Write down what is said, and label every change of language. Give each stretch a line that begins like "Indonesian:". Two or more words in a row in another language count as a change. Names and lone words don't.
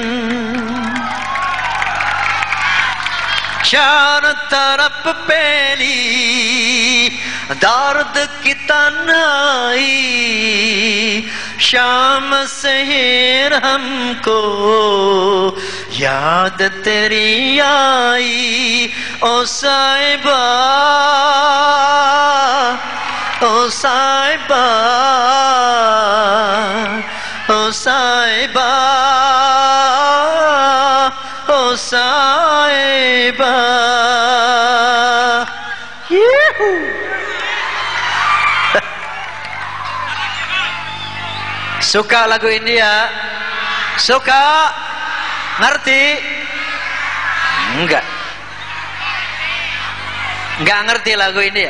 Hindi: चार तरफ पहली दर्द की तन्हाई, शाम शहर हमको याद तेरी आई. ओ साहिबा, ओ साहिबा, ओ साहिबा, ओ साहिबा.
Indonesian: Suka lagu India? Suka? Ngerti? Enggak. Enggak ngerti lagu India.